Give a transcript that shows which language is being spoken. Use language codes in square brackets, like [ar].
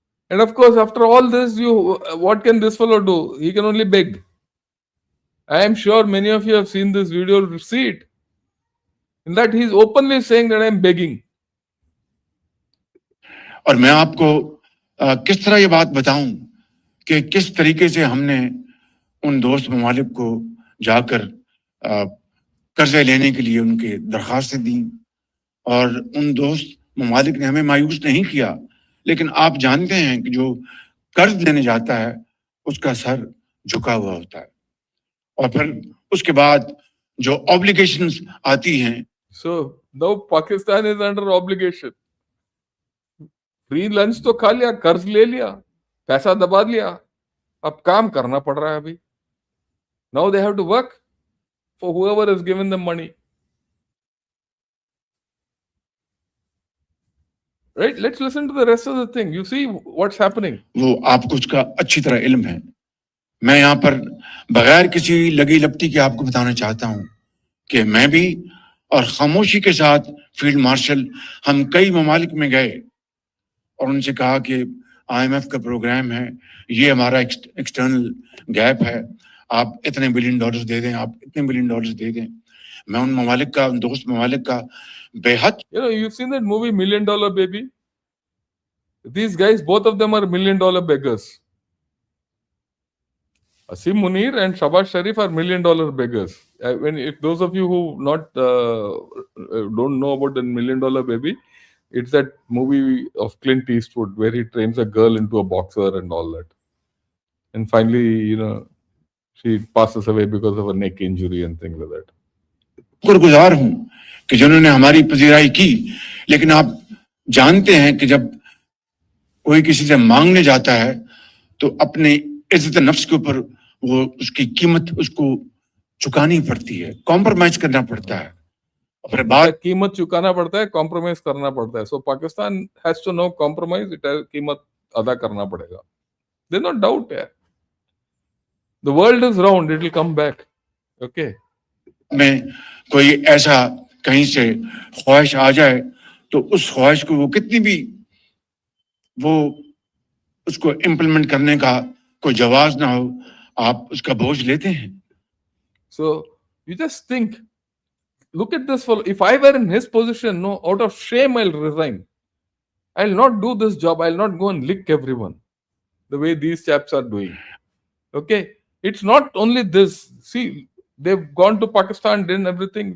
[en] And of course, after all this, what can this fellow do? He can only beg. I am sure many of you have seen this video, see it. In that, he is openly saying that I am begging. [hi] और मैं आपको किस तरह ये बात बताऊं कि किस तरीके से हमने उन दोस्त ममालिक को जाकर कर्जे लेने के लिए उनके दरखास्तें दी और उन दोस्त ममालिक ने हमें मायूस नहीं किया, लेकिन आप जानते हैं कि जो कर्ज लेने जाता है उसका सर झुका हुआ होता है और फिर उसके बाद जो ऑब्लिगेशंस आती हैं. [en] So now Pakistan is under obligation. [hi] Free lunch तो खा लिया, कर्ज ले लिया, पैसा दबा लिया, अब काम करना पड़ रहा है अभी. [en] Now they have to work for whoever has given them money. Right? Let's listen to the rest of the thing. You see what's happening. [hi] वो आपको उसका अच्छी तरह इल्म है. मैं यहाँ पर बगैर किसी लगी लपटी के आपको बताना चाहता हूँ कि मैं भी और खामोशी के साथ फील्ड मार्शल हम कई ममालिक में गए और उनसे कहा कि IMF का प्रोग्राम है, ये हमारा एक्सटर्नल गैप है, आप इतने बिलियन डॉलर्स दे दें, आप इतने बिलियन डॉलर्स दे दें. मैं उन ममालिक का, उन दोस्त ममालिक का बेहद. [en] You've seen that movie $1 Million Baby? These guys, both of them are $1 million beggars. Asim Munir and Shabaz Sharif are $1 million beggars. If those of you who don't know about the $1 Million Baby, it's that movie of Clint Eastwood where he trains a girl into a boxer and all that. And finally, she passes away because of a neck injury and things like that. [hi] शुक्रगुजार हूं कि जिन्होंने हमारी पजीराई की, लेकिन आप जानते हैं कि जब कोई किसी से मांगने जाता है तो अपने इज्जत नफ्स के ऊपर वो उसकी कीमत उसको चुकानी पड़ती है, कॉम्प्रोमाइज करना पड़ता है, अपने बात कीमत चुकाना पड़ता है, कॉम्प्रोमाइज करना पड़ता है. [en] so Pakistan has to no compromise, it [hi] कीमत अदा करना पड़ेगा. [en] there no doubt [hi] है. [en] The world is round, it will come back. Okay, [hi] में कोई ऐसा कहीं से ख्वाहिश आ जाए तो उस ख्वाहिश को वो कितनी भी वो उसको इम्प्लीमेंट करने का कोई जवाब ना हो, आप उसका बोझ लेते हैं. [en] so you just think, look at this fellow. If I were in his position, no, out of shame I'll resign. I'll not do this job. I'll not go and lick everyone the way these chaps are doing. Okay, it's not only this. See, they've gone to Pakistan, done everything.